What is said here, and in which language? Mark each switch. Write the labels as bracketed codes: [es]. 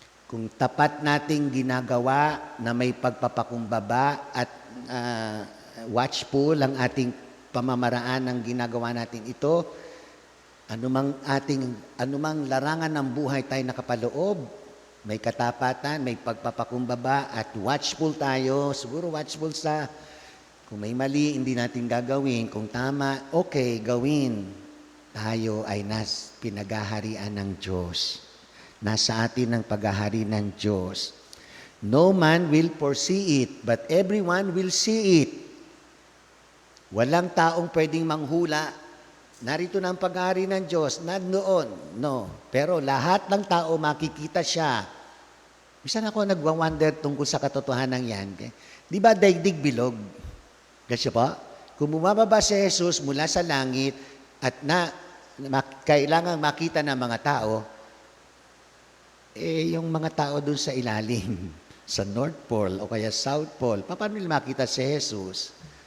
[tl] Kung tapat nating ginagawa na may pagpapakumbaba at watchful ang ating pamamaraan ng ginagawa natin ito, anumang larangan ng buhay tayo nakapaloob, may katapatan, may pagpapakumbaba at watchful tayo. Siguro watchful sa kung may mali, hindi natin gagawin. Kung tama, okay, gawin. Tayo ay pinaghaharian ng Diyos. Nasa atin ang paghahari ng Diyos. [en] No man will foresee it, but everyone will see it. [tl] Walang taong pwedeng manghula. Narito na ang paghahari ng Diyos. Nandoon. No. Pero lahat ng tao makikita siya. Minsan ako nagwa-wonder tungkol sa katotohanan yan. Di ba daigdig bilog? Kasi po, kung bumababa si Jesus mula sa langit at kailangan makita ng mga tao, yung mga tao dun sa ilalim, sa North Pole o kaya South Pole, paano nila makita si Jesus?